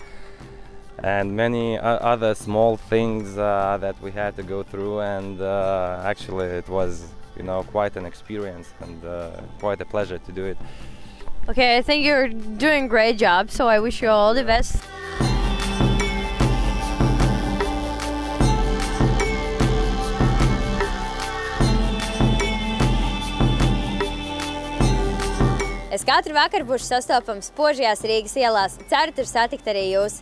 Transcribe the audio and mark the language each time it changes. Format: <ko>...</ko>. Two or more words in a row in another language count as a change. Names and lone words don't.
<en>And many other small things that we had to go through, and actually it was, quite an experience and quite a pleasure to do it. Okay, I think you're doing a great job, so I wish you all the best.</en> <lv>Es katru vakaru būšu sastopams spožajās Rīgas ielās. Ceru tur satikt arī jūs.</lv>